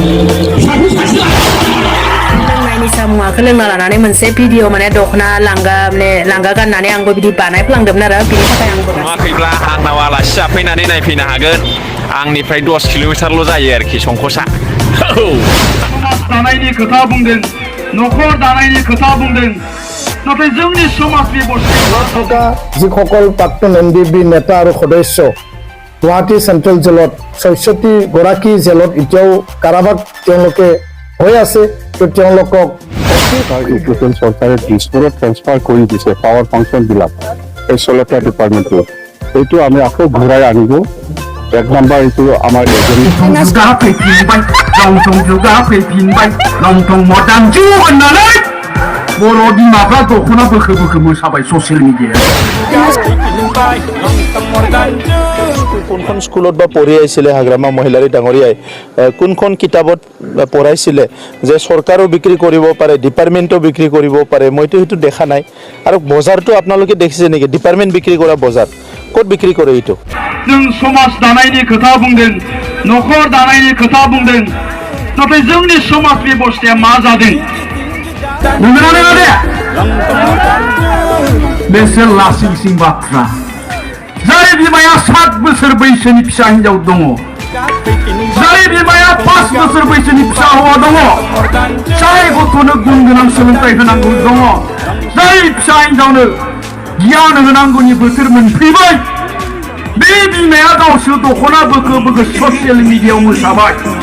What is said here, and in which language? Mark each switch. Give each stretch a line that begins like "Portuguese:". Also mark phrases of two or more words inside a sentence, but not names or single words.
Bodo: लोंनायनि मुवाखौ लोंना लानानै मोनसे भिडिअ माने दखना लांगा गाननानै आंबो बिदि बानायफ्लांदोंमोन आरो बिनि थाखाय आंबो नुवाखैब्ला आंनाव आलासि जाफैनानै नायफैनो हागोन आंनिफ्राय 10 किल'मिटारल' जायो आरोखि संखसा समाज दानायनि खोथा बुंदों न'खर दानायनि खोथा बुंदों नाथाय जोंनि समाज
Assamese: बेबस्था जिসকল প্ৰাক্তন এনডিএফবি নেতা আৰু সদস্য গুৱাহাটী চেণ্ট্ৰেল জেলত ৬৬ গৰাকী জেলত এতিয়াও কাৰাবাস তেওঁলোকে হৈ আছে তো তেওঁলোকক চৰকাৰে দিছপুৰত ট্ৰেন্সফাৰ কৰি দিছে পাৱাৰ ফাংচনবিলাক এই 16টা ডিপাৰ্টমেণ্টটো এইটো আমি আকৌ ঘূৰাই আনিব এক নম্বৰ এইটো আমাৰ
Bodo: Boro bimaफ्रा दख'ना बोखो मोसाबाय ससियेल मिडियायाव
Assamese: কোনখন স্কুলত বা পঢ়ি আছিলে হাগ্ৰামা মহিলাৰী ডাঙৰীয়াই কোনখন কিতাপত পঢ়াইছিলে যে চৰকাৰো বিক্ৰী কৰিব পাৰে ডিপাৰ্টমেণ্টও বিক্ৰী কৰিব পাৰে মইতো সেইটো দেখা নাই আৰু বজাৰটো আপোনালোকে দেখিছে নেকি ডিপাৰ্টমেণ্ট বিক্ৰী কৰা বজাৰ ক'ত বিক্ৰী কৰে এইটো
Bodo: जों समाज दानायनि खोथा बुंदों न'खर दानायनि खोथा बुंदों नाथाय जोंनि समाज बेबस्थाया मा जादों बेसोर लासिं बाथ्रा जाय बिमाया 7 बोसोर बैसोनि फिसा हिनजाव दङ जाय बिमाया 5 बोसोर बैसोनि फिसा हौवा दङ जाय गथ'नो गुन गोनां सोलोंथाइ होनांगौ दङ जाय फिसा हिनजावनो गियान होनांगौनि बोथोर मोनफैबाय बे बिमाया गावसो दख'ना बोखो ससियेल मिडियायाव मोसाबाय